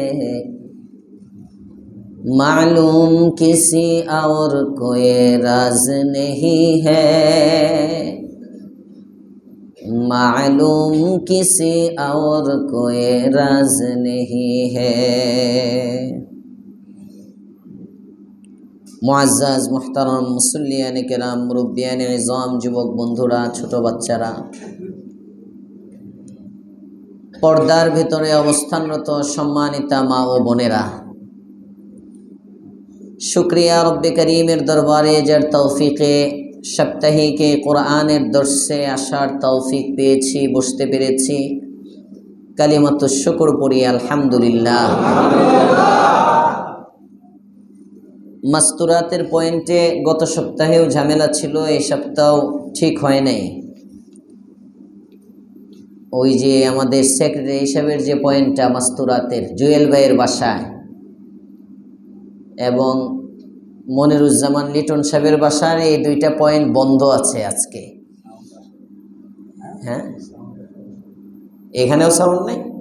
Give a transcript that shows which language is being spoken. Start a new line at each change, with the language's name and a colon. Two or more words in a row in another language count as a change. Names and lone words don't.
Urdu: معلوم کسی اور کوئی راز نہیں ہے معلوم کسی اور کوئی راز نہیں ہے معزز محترم مصلیان کرام مربیان عظام
Bangla: যুবক বন্ধুরা ছোটো বাচ্চারা পর্দার ভিতরে অবস্থানরত সম্মানিতা মা ও বোনেরা শুকরিয়া রব্বে করীমের দরবারে যার তৌফিকে সাপ্তাহিকে কুরআনের দরসে আসার তৌফিক পেয়েছি বসতে পেরেছি
Arabic: كلمة الشكر
Bangla: পড়ি আলহামদুলিল্লাহ মাস্তুরাতের পয়েন্টে গত সপ্তাহেও ঝামেলা ছিল এই সপ্তাহেও ঠিক হয় নাই ওই যে আমাদের সেক্রেটারি হিসাবের যে পয়েন্টটা মাস্তুরাতের জুয়েল ভাইয়ের বাসায় এবং মনিরুজ্জামান লিটন সাহেবের বাসার এই দুইটা পয়েন্ট বন্ধ আছে আজকে হ্যাঁ এখানেও সাউন্ড নেই